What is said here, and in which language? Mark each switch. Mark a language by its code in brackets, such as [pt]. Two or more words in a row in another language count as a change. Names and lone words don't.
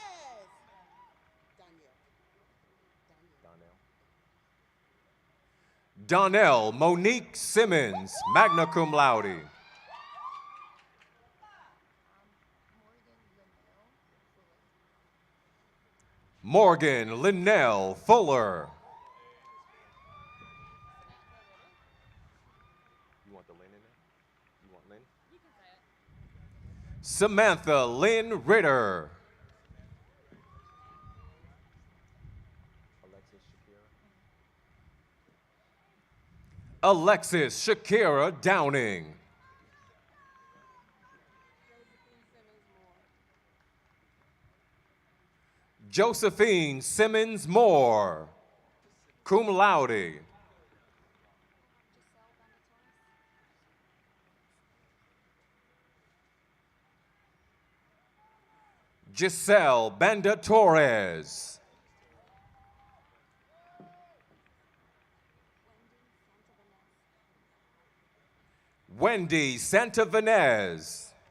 [en] Donnell Monique Simmons, [la] magna cum laude. [en] Morgan Linnell Fuller. You want the Lynn in there? You want Lynn? Samantha Lynn Ritter. Alexis Shakira Downing. Josephine Simmons Moore, [la] cum laude. [en] Giselle Banda Torres. Wendy Santavanez.